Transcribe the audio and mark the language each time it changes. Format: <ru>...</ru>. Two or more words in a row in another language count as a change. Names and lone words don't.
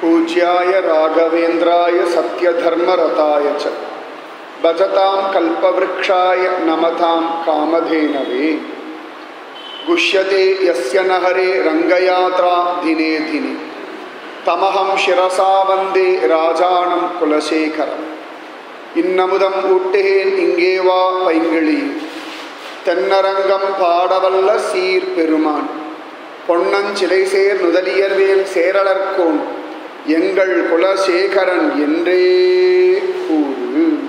<sa>पूज्याय राघवेन्द्राय सत्यधर्मरताय च भजतां कल्पवृक्षाय नमतां कामधेनवे गुष्यते यस्य नहरे रंगयात्रा दिने दिने तमहं शिरसा वन्दे राजानं कुलशेखरम्</sa> <ta>இன்னமுதம் ஊட்டுகேன் இங்கே வா பைங்கிளி தென்னரங்கம் பாடவல்ல சீர் பெருமான் பொன்னஞ்சிலை சேர் நுதலியர்வேல் சேரலர்கோன் எங்கள் குலசேகரன் என்றே கூறு.</ta>